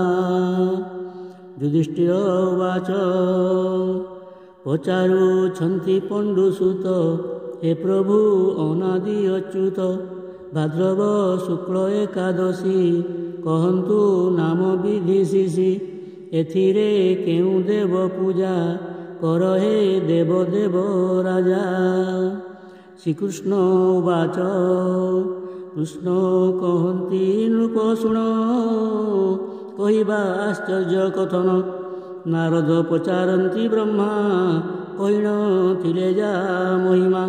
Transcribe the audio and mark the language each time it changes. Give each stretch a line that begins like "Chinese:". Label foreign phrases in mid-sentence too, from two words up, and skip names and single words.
Odia: ଯୁଧିଷ୍ଠିରୋବାଚ ପଚାରୁଛନ୍ତି ପାଣ୍ଡୁସୁତ ହେ ପ୍ରଭୁ ଅନାଦି ଅଚ୍ୟୁତ ଭାଦ୍ରବ ଶୁକ୍ଳ ଏକାଦଶୀ କହନ୍ତୁ ନାମ ବିଧି ଶିଷି ଏଥିରେ କେଉଁ ଦେବ ପୂଜା କର ହେ ଦେବ ଦେବ ରାଜା। ଶ୍ରୀକୃଷ୍ଣ ଉବାଚ କୃଷ୍ଣ କହନ୍ତି ନୃପ ଶୁଣ କହିବା ଆଶ୍ଚର୍ଯ୍ୟ କଥନ ନାରଦ ପଚାରନ୍ତି ବ୍ରହ୍ମା କହିଣ ଥିଲେ ଯା ମହିମା।